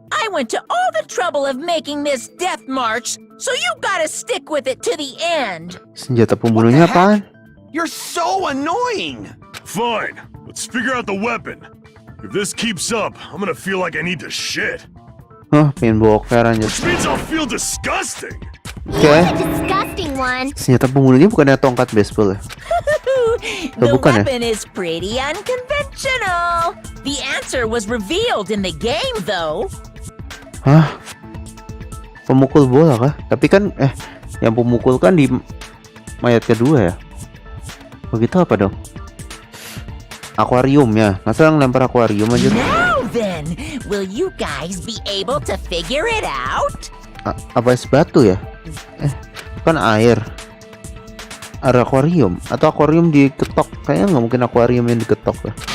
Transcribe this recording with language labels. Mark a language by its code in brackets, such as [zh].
[en] I went to all the trouble of making this death march, so you gotta stick with it to the end! [id] senjata pembunuhnya apaan? [en] You're so annoying! Fine, let's figure out the weapon. If this keeps up, I'm gonna feel like I need to shit. [id] Pengen boker anjir. [en] Which means I'll feel disgusting. [id] Oke, [en] A disgusting one. [id] senjata pembunuhnya bukannya tongkat baseball ya? [en] The [id] bukan ya? [en] weapon is pretty unconventional! The answer was revealed in the game, though! [id] Hah? Pemukul bola kah? Tapi kan, yang pemukul kan di mayat kedua ya? Begitu apa dong? Akuarium ya? Masa ngelempar akuarium aja? [en] Now then, will you guys be able to figure it out? [id] Apa es batu ya? Kan air. Ada akuarium atau akuarium diketok? Kayaknya nggak mungkin akuarium yang diketok ya.